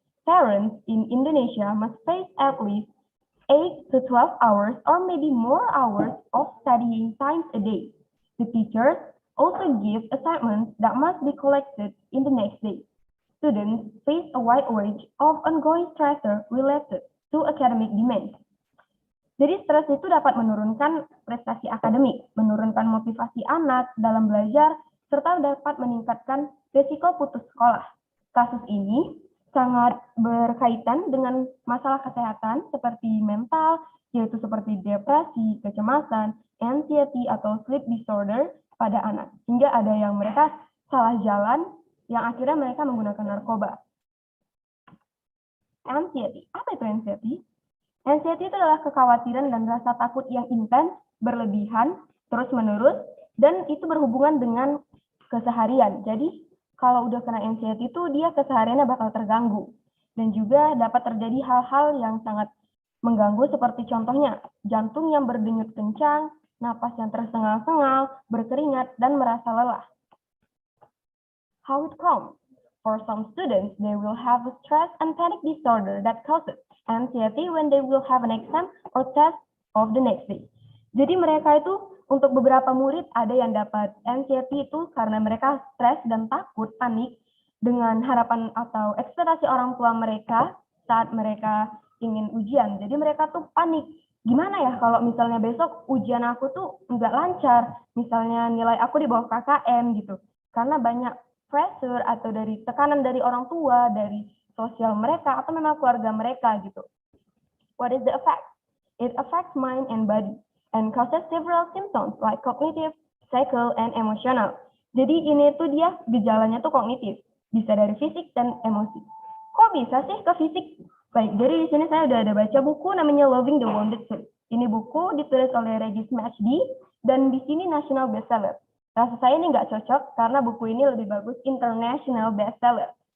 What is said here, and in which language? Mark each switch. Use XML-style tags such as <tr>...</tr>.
<en>Parents in Indonesia must face at least 8 to 12 hours or maybe more hours of studying time a day. The teachers also give assignments that must be collected in the next day. Students face a wide range of ongoing stressor related to academic demands.</en> <id>Jadi stres itu dapat menurunkan prestasi akademik, menurunkan motivasi anak dalam belajar, serta dapat meningkatkan risiko putus sekolah. Kasus ini sangat berkaitan dengan masalah kesehatan seperti mental, yaitu seperti depresi, kecemasan, anxiety atau</id> <en>sleep disorder</en> <id>pada anak. Hingga ada yang mereka salah jalan, yang akhirnya mereka menggunakan narkoba. Anxiety. Apa itu anxiety? Anxiety itu adalah kekhawatiran dan rasa takut yang intens, berlebihan, terus-menerus, dan itu berhubungan dengan keseharian. Jadi, kalau udah kena anxiety itu, dia kesehariannya bakal terganggu. Dan juga dapat terjadi hal-hal yang sangat mengganggu, seperti contohnya, jantung yang berdenyut kencang, napas yang tersengal-sengal, berkeringat, dan merasa lelah.</id> <en>How it comes? For some students, they will have a stress and panic disorder that causes anxiety when they will have an exam or test of the next day.</en> <id>Jadi mereka itu, untuk beberapa murid ada yang dapat anxiety itu karena mereka stres dan takut, panik dengan harapan atau ekspektasi orang tua mereka saat mereka ingin ujian. Jadi mereka tuh panik. Gimana ya kalau misalnya besok ujian aku tuh nggak lancar, misalnya nilai aku di bawah KKM gitu. Karena banyak pressure atau dari tekanan dari orang tua, dari sosial mereka, atau memang keluarga mereka gitu.</id> <en>What is the effect? It affects mind and body and causes several symptoms like cognitive, psychical, and emotional.</en> <id>Jadi ini tuh dia gejalanya tuh kognitif, bisa dari fisik dan emosi. Kok bisa sih ke fisik? Baik, jadi di sini saya udah ada baca buku namanya Loving the Wounded Soul. Ini buku ditulis oleh Regis MacD dan di sini</id> <en>national bestseller.</en> <id>Rasa saya ini nggak cocok karena buku ini lebih bagus</id> <en>international bestseller.</en>